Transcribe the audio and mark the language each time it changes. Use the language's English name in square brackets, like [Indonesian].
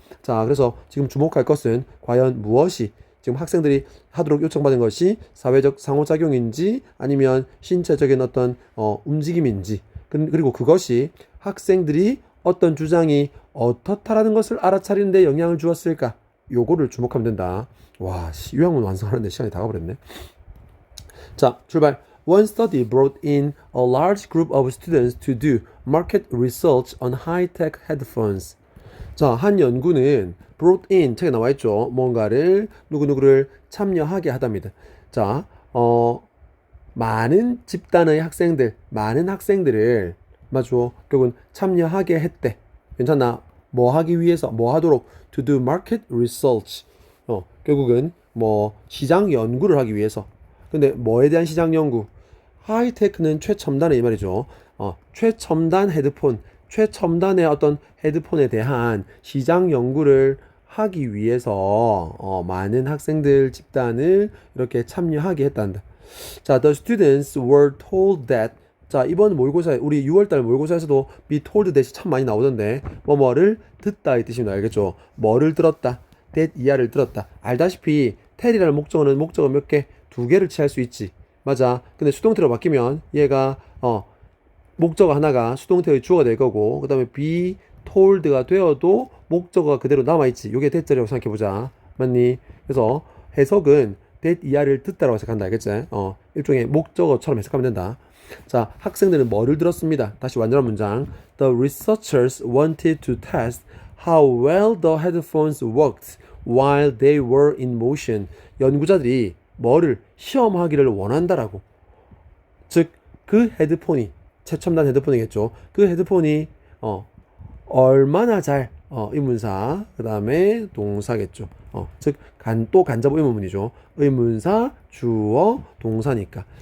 [Korean] 자, 그래서 지금 주목할 것은 과연 무엇이 지금 학생들이 하도록 요청받은 것이 사회적 상호작용인지 아니면 신체적인 어떤 움직임인지 그리고 그것이 학생들이 어떤 주장이 어떻다라는 것을 알아차리는 데 영향을 주었을까? 요거를 주목하면 된다. 와, 요약문 완성하는데 시간이 다 가버렸네. 자, 출발. [English] One study brought in a large group of students to do market research on high-tech headphones. [Korean] 자, 한 연구는 [English] brought in [Korean] 책에 나와 있죠. 뭔가를 누구누구를 참여하게 하답니다. 자, 많은 집단의 학생들, 많은 학생들을 맞죠? 결국은 참여하게 했대. 괜찮나? 뭐 하기 위해서, 뭐 하도록 [English] to do market research. [Korean] 결국은 뭐 시장 연구를 하기 위해서. 근데 뭐에 대한 시장 연구? 하이테크는 최첨단의 이 말이죠. 최첨단 헤드폰, 최첨단의 어떤 헤드폰에 대한 시장 연구를 하기 위해서 많은 학생들 집단을 이렇게 참여하게 했단다. [English] 자, the students were told that. [Korean] 자, 이번 모의고사, 우리 6월달 모의고사에서도 [English] be told that [Korean] 이 참 많이 나오던데 뭐뭐를 듣다 이 뜻입니다. 알겠죠? 뭐를 들었다, that 이하를 들었다. 알다시피 tell이라는 목적어는 목적어 몇 개? 두 개를 취할 수 있지. 맞아. 근데 수동태로 바뀌면 얘가 목적어 하나가 수동태의 주어가 될 거고 그 다음에 be told가 되어도 목적어가 그대로 남아있지. 요게 that자리라고 생각해보자. 맞니? 그래서 해석은 that 이하를 듣다라고 해석한다. 알겠지? 일종의 목적어처럼 해석하면 된다. 자, 학생들은 뭐를 들었습니다. 다시 완전한 문장. [English] The researchers wanted to test how well the headphones worked while they were in motion. [Korean] 연구자들이 뭐를 시험하기를 원한다라고. 즉, 그 헤드폰이 최첨단 헤드폰이겠죠. 그 헤드폰이 얼마나 잘 의문사 그 다음에 동사겠죠. 즉 또 간접 의문문이죠. 의문사 주어 동사니까.